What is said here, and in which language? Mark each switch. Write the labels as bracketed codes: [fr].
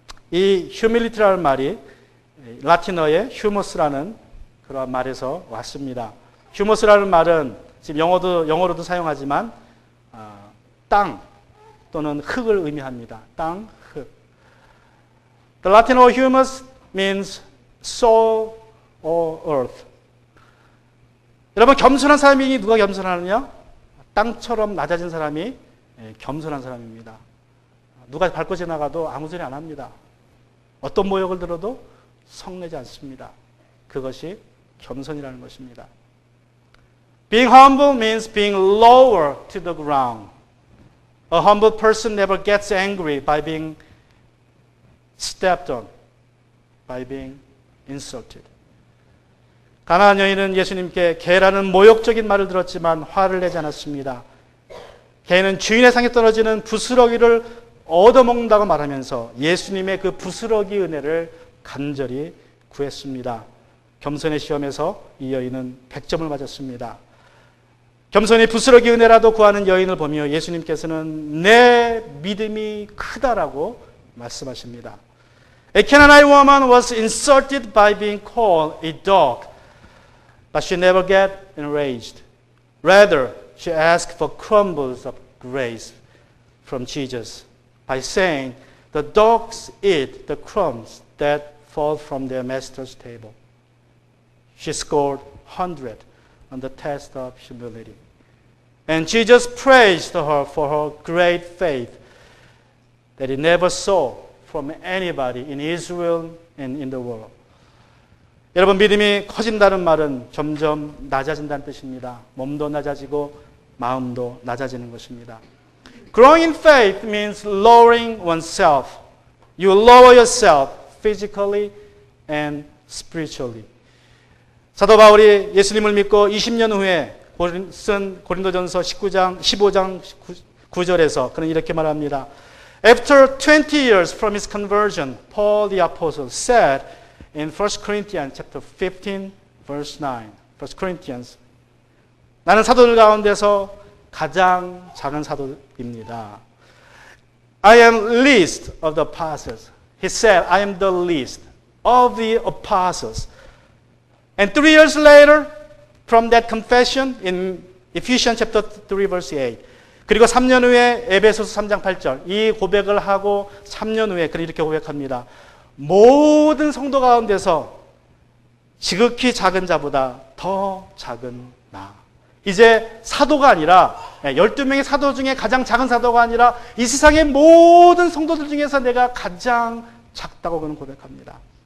[ko] 이 humility라는 말이 라틴어의 humus라는 그런 말에서 왔습니다. humus라는 말은 지금 영어로도 사용하지만 땅 또는 흙을 의미합니다. 땅, 흙. [en] The Latin word humus means soil or earth. [ko] 여러분, 겸손한 사람이 누가 겸손하느냐? 땅처럼 낮아진 사람이 겸손한 사람입니다. 누가 밟고 지나가도 아무 소리 안 합니다. 어떤 모욕을 들어도 성내지 않습니다. 그것이 겸손이라는 것입니다. [en] Being humble means being lower to the ground. A humble person never gets angry by being stepped on, by being insulted. [ko] 가나안 여인은 예수님께 개라는 모욕적인 말을 들었지만 화를 내지 않았습니다. 개는 주인의 상에 떨어지는 부스러기를 얻어먹는다고 말하면서 예수님의 그 부스러기 은혜를 간절히 구했습니다. 겸손의 시험에서 이 여인은 100점을 맞았습니다. 겸손히 부스러기 은혜라도 구하는 여인을 보며 예수님께서는 내 믿음이 크다라고 말씀하십니다. [en] A Canaanite woman was insulted by being called a dog, but she never got enraged. Rather, she asked for crumbles of grace from Jesus by saying, "The dogs eat the crumbs that fall from their master's table." She scored 100 on the test of humility. And Jesus praised her for her great faith that he never saw from anybody in Israel and in the world. [ko] 여러분, 믿음이 커진다는 말은 점점 낮아진다는 뜻입니다. 몸도 낮아지고 마음도 낮아지는 것입니다. [en] Growing in faith means lowering oneself. You lower yourself physically and spiritually. [ko] 사도 바울이 예수님을 믿고 20년 후에 쓴 고린도전서 15장 9절에서 그는 이렇게 말합니다. [en] After 20 years from his conversion, Paul the apostle said in 1 Corinthians chapter 15 verse 9. 1 Corinthians. [ko] 나는 사도들 가운데서 가장 작은 사도입니다. [en] I am least of the apostles. He said, I am the least of the apostles. And 3 years later, from that confession in Ephesians chapter 3 verse 8. [ko] 그리고 3년 후에 에베소서 3장 8절. 이 고백을 하고 3년 후에 그는 이렇게 고백합니다. 모든 성도 가운데서 지극히 작은 자보다 더 작은 나. 이제 사도가 아니라 12명의 사도 중에 가장 작은 사도가 아니라 이 세상의 모든 성도들 중에서 내가 가장 작다고 그는 고백합니다.